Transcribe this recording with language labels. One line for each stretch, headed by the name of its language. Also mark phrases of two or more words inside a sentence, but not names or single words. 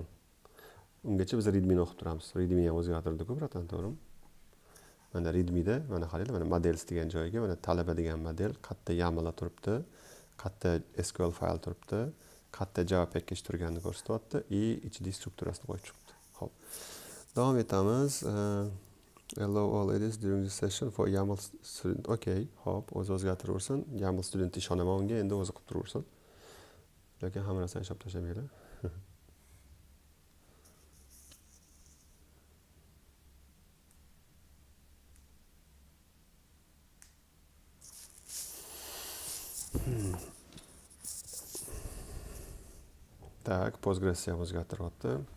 Uzbek: Ungacha biz readme-ni o'qib turamiz. Readme-ni ham o'zgartirdik-ku, biratan, to'g'rimi? Mana readme-da, mana qaranglar, mana models degan joyga, mana talaba degan model, qayerda YAML turibdi, qayerda SQL fayl turibdi, qayerda Java package turganini ko'rsatyapti, ichida strukturasini qo'yib chiqibdi. Xo'p. Davom etamiz.
English: Allow all edits during this session for YAML student.
Uzbek: Okay, hop, o'zgartiraversin. YAML student ishonaman unga, endi o'zi qilib turaversin. Lekin hamma narsani ishlatib tashlamaydi. Tak, Postgres ham o'zgartiryapti.